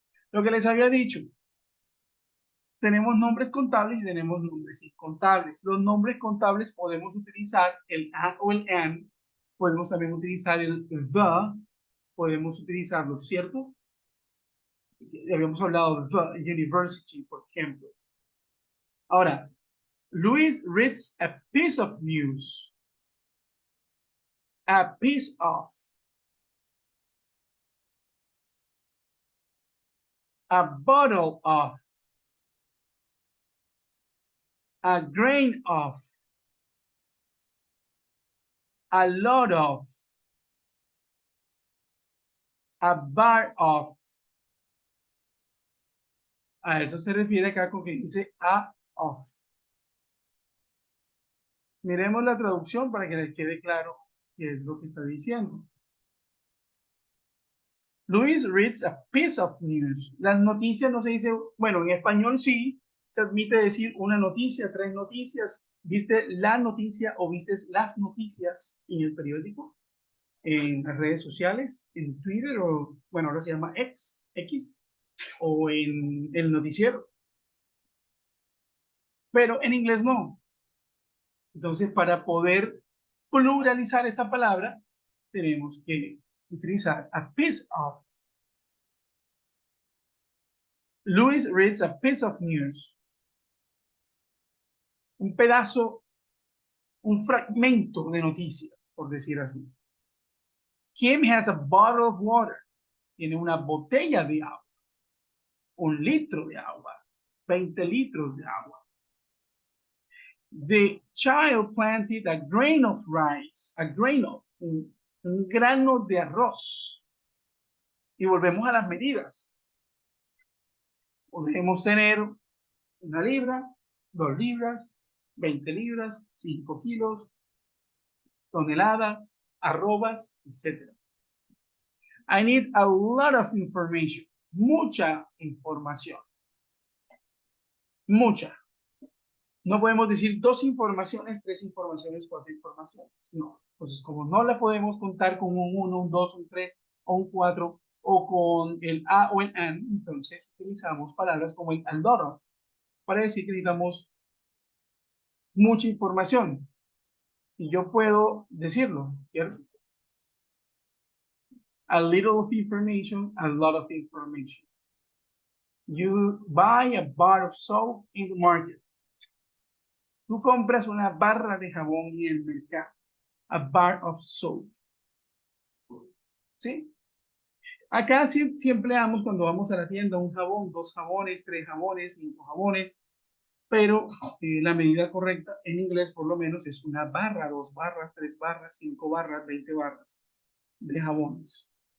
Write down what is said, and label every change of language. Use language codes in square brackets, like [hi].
[es] Lo que les había dicho, tenemos nombres contables y tenemos nombres incontables. Los nombres contables podemos utilizar el a o el an, podemos también utilizar el the, podemos utilizarlo, ¿cierto? Habíamos hablado de the university, por ejemplo. [en] Ahora, Luis reads a piece of news. A piece of. A bottle of. A grain of. A lot of. A bar of. [es] A eso se refiere acá con que dice a of. Miremos la traducción para que les quede claro qué es lo que está diciendo. [en] Luis reads a piece of news. [es] Las noticias no se dice, bueno, en español sí, se admite decir una noticia, 3 noticias. ¿Viste la noticia o viste las noticias en el periódico? En las redes sociales, en Twitter o, bueno, ahora se llama X, o en el noticiero. Pero en inglés no. Entonces, para poder pluralizar esa palabra, tenemos que utilizar [en] a piece of. Louis reads a piece of news. [es] Un pedazo, un fragmento de noticia, por decir así. [en] Kim has a bottle of water. [es] Tiene una botella de agua. 1 litro de agua. 20 litros de agua. [en] The child planted a grain of rice. A grain of, [es] un grano de arroz. Y volvemos a las medidas. Podemos tener 1 libra, 2 libras, 20 libras, 5 kilos, toneladas, arrobas, etc. [en] I need a lot of information. [es] Mucha información. Mucha. No podemos decir 2 informaciones, 3 informaciones, 4 informaciones. No. Entonces, como no la podemos contar con un 1, un 2, un 3 o un 4 o con el a o el an, entonces utilizamos palabras como el lot of para decir que necesitamos mucha información. Y yo puedo decirlo, ¿cierto? [en] A little of information, a lot of information. You buy a bar of soap in the market. [es] Tú compras una barra de jabón en el mercado. [en] A bar of soap. [es] ¿Sí? Acá sí empleamos cuando vamos a la tienda un jabón, 2 jabones, 3 jabones, 5 jabones, pero la medida correcta en inglés por lo menos es una barra, 2 barras, 3 barras, 5 barras, 20 barras de jabones.